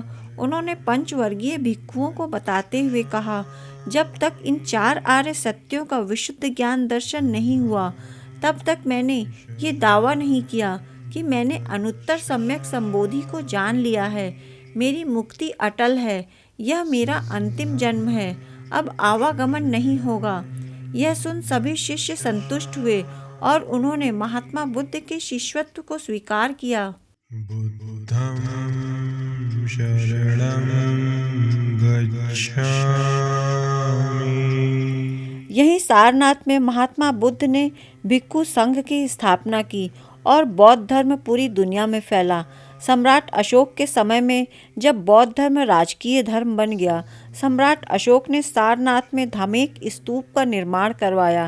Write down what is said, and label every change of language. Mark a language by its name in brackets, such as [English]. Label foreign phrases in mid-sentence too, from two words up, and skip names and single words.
[Hindi] उन्होंने पंचवर्गीय भिक्षुओं को बताते हुए कहा, जब तक इन 4 आर्य सत्यों का विशुद्ध ज्ञान दर्शन नहीं हुआ, तब तक मैंने ये दावा नहीं किया कि मैंने अनुत्तर सम्यक संबोधि को जान लिया है। मेरी मुक्ति अटल है। यह मेरा अंतिम जन्म है। अब आवागमन नहीं होगा। यह सुन सभी शिष्य संतुष्ट हुए और उन्होंने महात्मा बुद्ध के शिष्यत्व को स्वीकार किया। [Pali] बुद्धं शरणं गच्छामि। [Hindi] यही सारनाथ में महात्मा बुद्ध ने भिक्खु संघ की स्थापना की और बौद्ध धर्म पूरी दुनिया में फैला। सम्राट अशोक के समय में जब बौद्ध धर्म राजकीय धर्म बन गया, सम्राट अशोक ने सारनाथ में धमेक स्तूप का निर्माण करवाया।